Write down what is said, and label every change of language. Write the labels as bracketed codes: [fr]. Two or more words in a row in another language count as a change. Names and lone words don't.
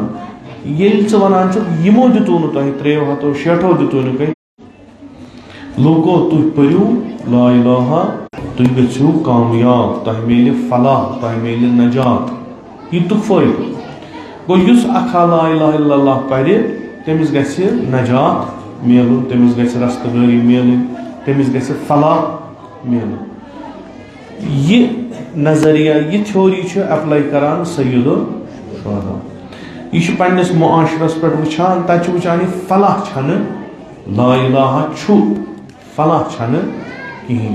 [ks] ییٚلہِ ژٕ وَنان چھُکھ یِمو دیُتوُ نہٕ تۄہہِ 360 دیُتوُ نہٕ کٔہۍ, لوٗکو تُہۍ پٔرِو [ar] لا الہ, [ks] تُہۍ گٔژھِو کامیاب, تۄہہِ میلہِ فلاح, تۄہہِ میلہِ نجات. یہِ تُک فٲیدٕ گوٚو یُس اکھا [ar] لا الہ الا اللہ [ks] پرِ تٔمِس گژھِ نجات میلُن, تٔمِس گژھِ رستگٲری میلٕنۍ, تٔمِس گژھِ فلاح میلُن. یہِ نظریہ, یہِ تھیوری چھُ اٮ۪پلاے کران [ar] سید الشہدا. [ks] یہ پنس معاشرس پہ وچان, تتہ چھ وچان یہ فلاح چھنہ [ar] لا الہ [ks] چھُ, فلاح چھنہ کہین.